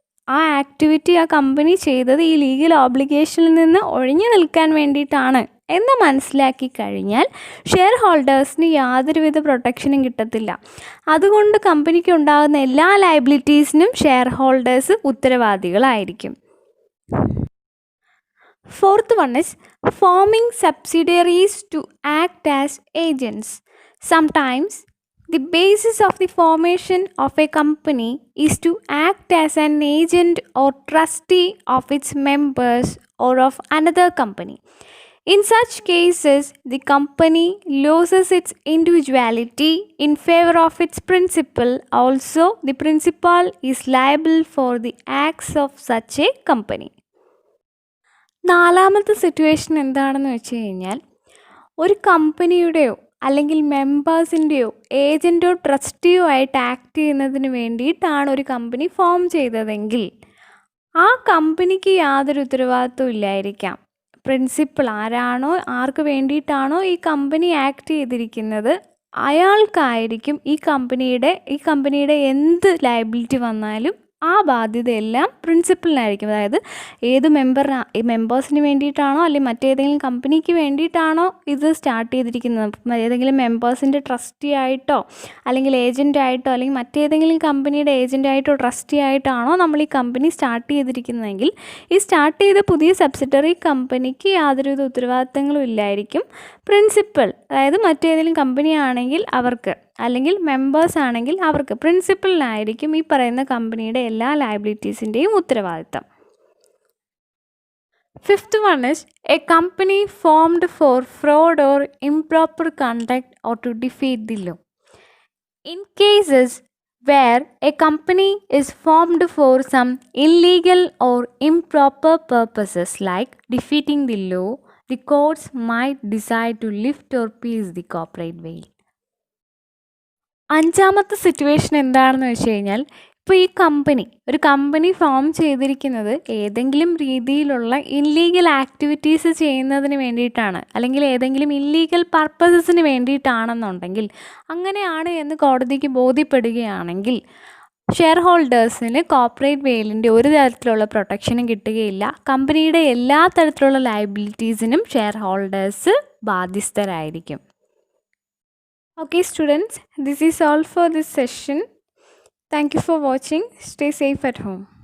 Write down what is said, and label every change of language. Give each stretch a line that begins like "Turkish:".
Malayalam: ആ ആക്ടിവിറ്റി ആ കമ്പനി ചെയ്തത് ഈ ലീഗൽ ഓബ്ലിഗേഷനിൽ നിന്ന് ഒഴിഞ്ഞു നിൽക്കാൻ വേണ്ടിയിട്ടാണ് എന്ന് മനസ്സിലാക്കി കഴിഞ്ഞാൽ ഷെയർ ഹോൾഡേഴ്സിന് യാതൊരുവിധ പ്രൊട്ടക്ഷനും കിട്ടത്തില്ല. അതുകൊണ്ട് കമ്പനിക്ക് ഉണ്ടാകുന്ന എല്ലാ ലയബിലിറ്റീസിനും share holders ഉത്തരവാദികളായിരിക്കും.
English: Fourth one is forming subsidiaries to act as agents. Sometimes the basis of the formation of a company is to act as an agent or trustee of its members or of another company. In such cases, the company loses its individuality in favor of its principal. Also, the principal is liable for the acts of such a company.
Malayalam: നാലാമത്തെ situation എന്താണെന്ന് വെച്ച് കഴിഞ്ഞാൽ, ഒരു കമ്പനിയുടെയോ അല്ലെങ്കിൽ മെമ്പേഴ്സിൻ്റെയോ ഏജൻറ്റോ ട്രസ്റ്റിയോ ആയിട്ട് act ചെയ്യുന്നതിന് വേണ്ടിയിട്ടാണ് ഒരു കമ്പനി ഫോം ചെയ്തതെങ്കിൽ ആ കമ്പനിക്ക് യാതൊരു ഉത്തരവാദിത്വം ഇല്ലായിരിക്കാം. പ്രിൻസിപ്പൽ ആർക്ക് വേണ്ടിയിട്ടാണോ ഈ കമ്പനി ആക്ട് ചെയ്തിരിക്കുന്നത് അയാൾക്കായിരിക്കും ഈ കമ്പനിയുടെ എന്ത് ലയബിലിറ്റി വന്നാലും ആ ബാധ്യതയെല്ലാം പ്രിൻസിപ്പലിനായിരിക്കും. അതായത് ഏത് മെമ്പേഴ്സിന് വേണ്ടിയിട്ടാണോ അല്ലെങ്കിൽ മറ്റേതെങ്കിലും കമ്പനിക്ക് വേണ്ടിയിട്ടാണോ ഇത് സ്റ്റാർട്ട് ചെയ്തിരിക്കുന്നത്, ഏതെങ്കിലും മെമ്പേഴ്സിൻ്റെ ട്രസ്റ്റി ആയിട്ടോ അല്ലെങ്കിൽ ഏജൻ്റായിട്ടോ അല്ലെങ്കിൽ മറ്റേതെങ്കിലും കമ്പനിയുടെ ഏജൻ്റായിട്ടോ ട്രസ്റ്റി ആയിട്ടാണോ നമ്മൾ ഈ കമ്പനി സ്റ്റാർട്ട് ചെയ്തിരിക്കുന്നതെങ്കിൽ ഈ സ്റ്റാർട്ട് ചെയ്ത പുതിയ സബ്സിഡറി കമ്പനിക്ക് യാതൊരുവിധ ഉത്തരവാദിത്തങ്ങളും ഇല്ലായിരിക്കും. പ്രിൻസിപ്പൽ, അതായത് മറ്റേതെങ്കിലും കമ്പനി ആണെങ്കിൽ അവർക്ക്, അല്ലെങ്കിൽ മെമ്പേഴ്സ് ആണെങ്കിൽ അവർക്ക്, പ്രിൻസിപ്പലിനായിരിക്കും ഈ പറയുന്ന കമ്പനിയുടെ എല്ലാ ലയബിലിറ്റീസിൻ്റെയും ഉത്തരവാദിത്തം.
English: Fifth one is a company formed for fraud or improper conduct or to defeat the law. In cases where a company is formed for some illegal or improper purposes like defeating the law, the courts might decide to lift or pierce the corporate veil.
Malayalam: അഞ്ചാമത്തെ situation എന്താണെന്ന് വെച്ച് കഴിഞ്ഞാൽ, ഇപ്പോൾ ഒരു company form ചെയ്തിരിക്കുന്നത് ഏതെങ്കിലും രീതിയിലുള്ള illegal activities ചെയ്യുന്നതിന് വേണ്ടിയിട്ടാണ്, അല്ലെങ്കിൽ ഏതെങ്കിലും ഇല്ലീഗൽ പർപ്പസസിന് വേണ്ടിയിട്ടാണെന്നുണ്ടെങ്കിൽ, അങ്ങനെയാണ് എന്ന് കോടതിക്ക് ബോധ്യപ്പെടുകയാണെങ്കിൽ ഷെയർ ഹോൾഡേഴ്സിന് കോർപ്പറേറ്റ് വെയിലിൻ്റെ ഒരു തരത്തിലുള്ള പ്രൊട്ടക്ഷനും കിട്ടുകയില്ല. കമ്പനിയുടെ എല്ലാ തരത്തിലുള്ള ലയബിലിറ്റീസിനും share holders ബാധ്യസ്ഥരായിരിക്കും.
English: Okay students, this is all for this session. Thank you for watching. Stay safe at home.